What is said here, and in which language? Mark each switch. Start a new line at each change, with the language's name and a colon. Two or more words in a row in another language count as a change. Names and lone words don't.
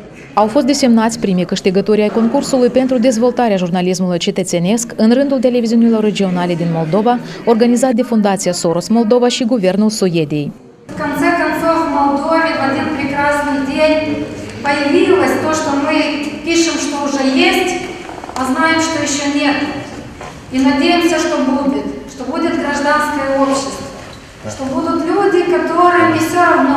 Romanian: Au fost desemnați primii câștigători ai concursului pentru dezvoltarea jurnalismului cetățenesc în rândul televiziunilor regionale din Moldova, organizat de Fundația Soros Moldova și Guvernul Suediei.
Russian: В конце концов, в Молдове в один прекрасный день появилось то, что мы пишем, что уже есть, а знаем, что еще нет. И надеемся, что будет гражданское общество, что будут люди, которым не все равно.